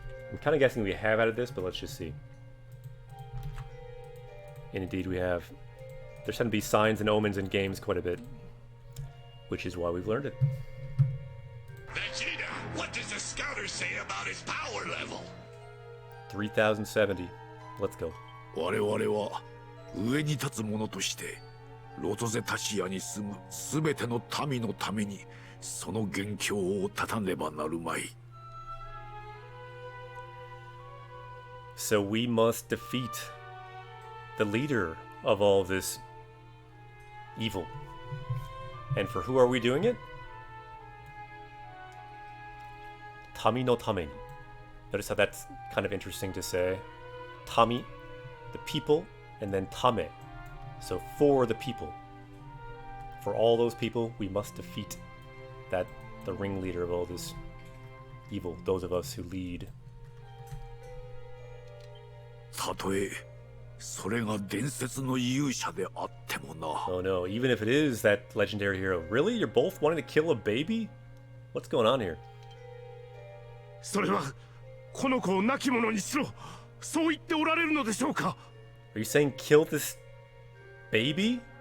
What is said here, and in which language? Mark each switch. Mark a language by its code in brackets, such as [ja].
[en] I'm kind of guessing we have added this, but let's just see. And indeed we have. There tend to be signs and omens in games quite a bit, which is why we've learned it. Vegeta, what does the scouter say about his power level? 3070. Let's go. [ja] 我々は上に立つ者としてロトゼタシアに住むすべての民のためにその元凶を断たねばなるまい。 [en] So we must defeat the leader of all this evil. And for who are we doing it? [ja] Tami no Tame. [en] Notice how that's kind of interesting to say. Tami, the people, and then Tame. So for the people. For all those people, we must defeat the ringleader of all this evil, those of us who lead. [ja] たとえそれが伝説の勇者であってもな。 [en] Oh no, even if it is that legendary hero. Really? You're both wanting to kill a baby? What's going on here? [ja] それはこの子を亡き者にしろ、そう言っておられるのでしょうか。 [en] Are you saying kill this baby?